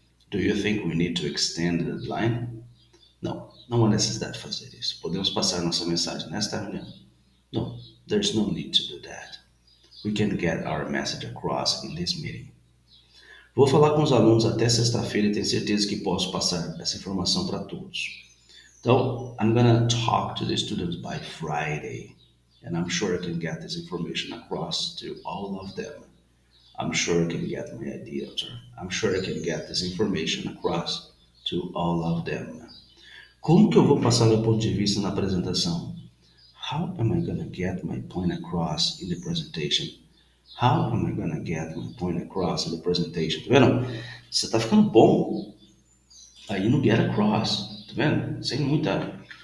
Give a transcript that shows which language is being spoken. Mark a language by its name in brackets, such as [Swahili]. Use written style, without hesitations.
[English] Do you think we need to extend the deadline? [Portuguese] Não, não há necessidade de fazer isso. Podemos passar nossa mensagem nesta reunião. [English] No, there's no need to do that. We can get our message across in this meeting. [Portuguese] Vou falar com os alunos até sexta-feira e tenho certeza que posso passar essa informação para todos. [English] Então, I'm gonna talk to the students by Friday, and I'm sure I can get this information across to all of them. I'm sure I can get my ideas, or I'm sure I can get this information across to all of them. [Portuguese] Como que eu vou passar meu ponto de vista na apresentação? [English] How am I gonna get my point across in the presentation? How am I gonna get my point across in the presentation? [Portuguese] Tá vendo? Você tá ficando bom aí no get across, tá vendo? Sem muita.